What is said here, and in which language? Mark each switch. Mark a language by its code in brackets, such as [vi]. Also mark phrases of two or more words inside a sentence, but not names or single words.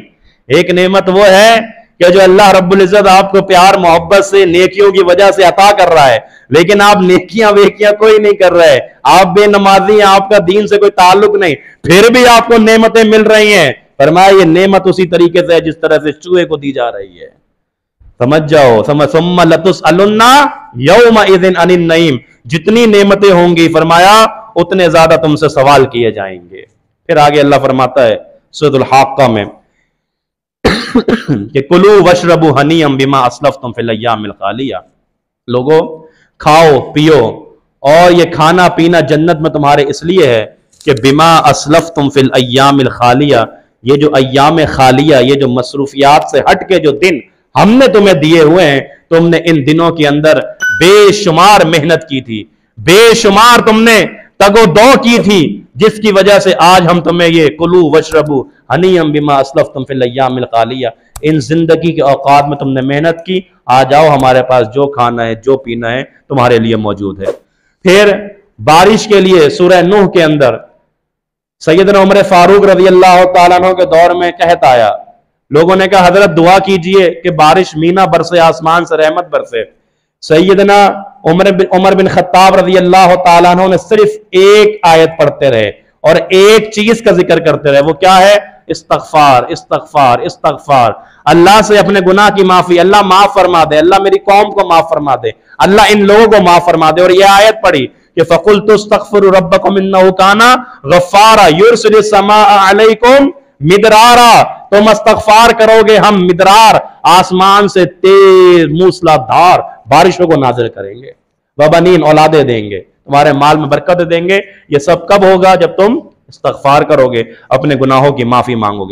[hi] एक नेमत वो है कि जो अल्लाह रब्बुल इज्जत आपको प्यार मोहब्बत से नेकियों की वजह से अता कर रहा है, लेकिन आप नेकियां वेकियां कोई नहीं कर रहे, आप बेनमाजी हैं, आपका दीन से कोई ताल्लुक नहीं, फिर भी आपको नेमतें मिल रही हैं। फरमाया ये नेमत उसी तरीके से है जिस तरह से चूहे को दी जा रही है। समझ जाओ, [ar] ثم لتسألن يومئذ عن النعيم, [hi] जितनी नेमतें होंगी फरमाया उतने ज्यादा तुमसे सवाल किए जाएंगे। फिर आगे अल्लाह फरमाता है सूरह हाक्का में कि [ar] كلوا واشربوا هنيئا بما أسلفتم في الأيام الخالية, [hi] लोगो खाओ पियो, और ये खाना पीना जन्नत में तुम्हारे इसलिए है कि [ar] بما أسلفتم في الأيام الخالية, [hi] ये जो [ar] أيام خالية, [hi] ये जो मसरूफियात से हट के जो दिन हमने तुम्हें दिए हुए हैं, तुमने इन दिनों के अंदर बेशुमार मेहनत की थी, बेशुमार तुमने तगोदो की थी, जिसकी वजह से आज हम तुम्हें ये [ar] كلوا واشربوا هنيئا بما أسلفتم في الأيام الخالية, [hi] इन जिंदगी के औकात में तुमने मेहनत की, आ जाओ हमारे पास जो खाना है जो पीना है तुम्हारे लिए मौजूद है। फिर बारिश के लिए सूरह नूह के अंदर सैयदना उमर फारूक [ar] رضي الله تعالى عنه [hi] के दौर में कहत आया, लोगों ने कहा हजरत दुआ कीजिए कि बारिश मीना बरसे, आसमान से रहमत बरसे। सैयदना उमर बिन खत्ताब [ar] رضي الله تعالى عنه [hi] ने सिर्फ एक आयत पढ़ते रहे और एक चीज का जिक्र करते रहे, वो क्या है? इस्तगफार, इस्तगफार, इस्तगफार। अल्लाह से अपने गुनाह की माफी, अल्लाह माफ फरमा दे, अल्लाह मेरी कौम को माफ फरमा दे, अल्लाह इन लोगों को माफ फरमा दे। और यह आयत पढ़ी कि [ar] فقلت استغفروا ربكم إنه كان غفارا يرسل السماء عليكم مدرارا, [hi] तुम इस्तगफार करोगे हम मिदरार, आसमान से तेज मूसलाधार बारिशों को नाजिल करेंगे, वबनीन, औलादे देंगे, तुम्हारे माल में बरकत देंगे। ये सब कब होगा? जब तुम इस्तगफार करोगे, अपने गुनाहों की माफी मांगोगे।